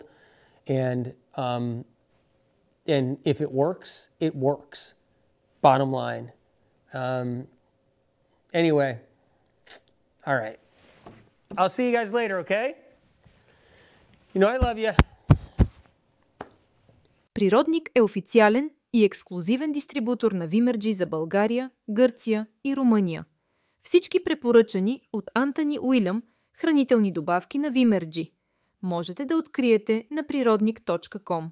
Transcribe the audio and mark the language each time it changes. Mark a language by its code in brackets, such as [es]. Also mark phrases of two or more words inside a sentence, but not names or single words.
[en] And if it works, it works. Bottom line. Anyway, all right. I'll see you guys later, okay? You know I love you. [bg] Природник е официален и ексклузивен дистрибутор на Vimergy за България, Гърция и Румъния. Всички препоръчани от Антъни Уилям хранителни добавки на Vimergy можете да откриете на природник.com.